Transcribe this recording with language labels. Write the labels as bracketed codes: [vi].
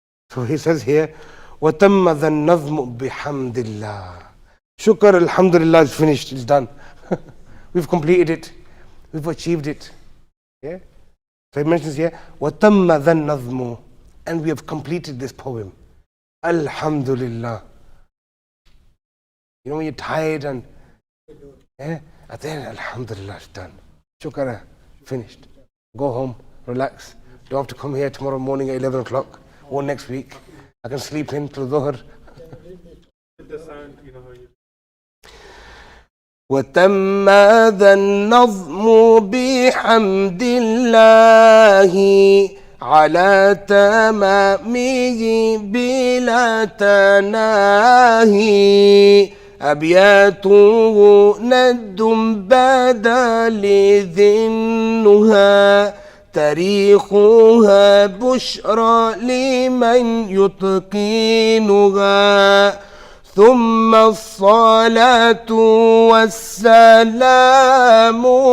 [en] So he says here, [ar] وَتَمَّ ذَا النَّظْمُ بِحَمْدِ اللَّهِ. [en] Shukr, alhamdulillah, is finished, it's done. We've completed it. We've achieved it. Yeah? So he mentions here, [ar] وَتَمَّ ذَا النَّظْمُ. [en] And we have completed this poem. Alhamdulillah. You know when you're tired and at the end, alhamdulillah, it's done. Shukr, finished. Go home, relax. Don't have to come here tomorrow morning at 11 o'clock or next week. I can sleep in till Dhuhr. The sound, you know how you. [ar] وتم ذا النظم بحمد الله على تمامه بلا تناهي أبياته ند بدل ذنها تاريخها بشرى لمن يتقنها ثم الصلاة والسلام